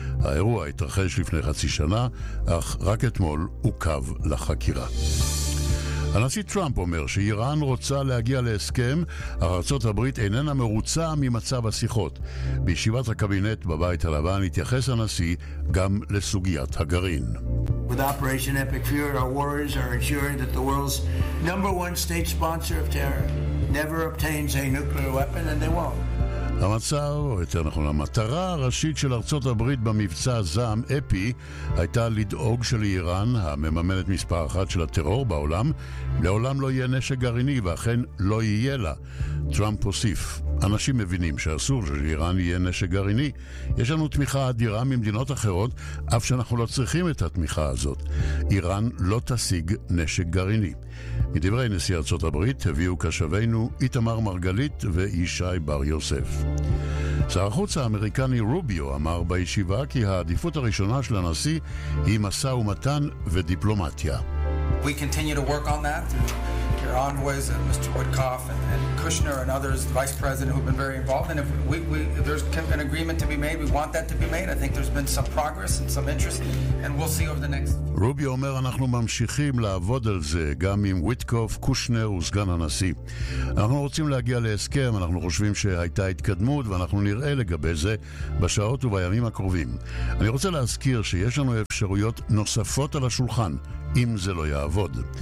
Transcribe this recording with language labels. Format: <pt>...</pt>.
<he>האירוע התרחש לפני חצי שנה, אך רק אתמול עוקב לחקירה. הנשיא טראמפ אומר שאיראן רוצה להגיע להסכם, אך ארצות הברית איננה מרוצה ממצב השיחות. בישיבת הקבינט בבית הלבן התייחס הנשיא גם לסוגיית הגרעין.</he> <en>With Operation Epic Fury, our warriors are ensuring that the world's number one state sponsor of terror never obtains a nuclear weapon, and they won't.</en> <he>המצב, או יותר נכון, המטרה הראשית של ארצות הברית במבצע זעם אפי הייתה לדאוג שלאיראן, המממנת מספר אחת של הטרור בעולם, לעולם לא יהיה נשק גרעיני ואכן לא יהיה לה. טראמפ הוסיף, אנשים מבינים שאסור שאיראן יהיה נשק גרעיני. יש לנו תמיכה אדירה ממדינות אחרות, אף שאנחנו לא צריכים את התמיכה הזאת. איראן לא תשיג נשק גרעיני. מדברי נשיא ארצות הברית הביאו קשבינו איתמר מרגלית וישי בר יוסף. שר החוץ האמריקני רוביו אמר בישיבה כי העדיפות הראשונה של הנשיא היא מסע ומתן ודיפלומטיה.</he> <en>We continue to work on that through your envoys and Mr. Woodcock and Kushner and others, the vice president, who have been very involved. And if there's an agreement to be made, we want that to be made. I think there's been some progress and some interest, and we'll see over the next...</en> <he>רוביו אומר, אנחנו ממשיכים לעבוד על זה, גם עם וויטקוף, קושנר וסגן הנשיא. אנחנו רוצים להגיע להסכם, אנחנו חושבים שהייתה התקדמות, ואנחנו נראה לגבי זה בשעות ובימים הקרובים. אני רוצה להזכיר שיש לנו אפשרויות נוספות על השולחן, אם זה לא יעבוד.</he>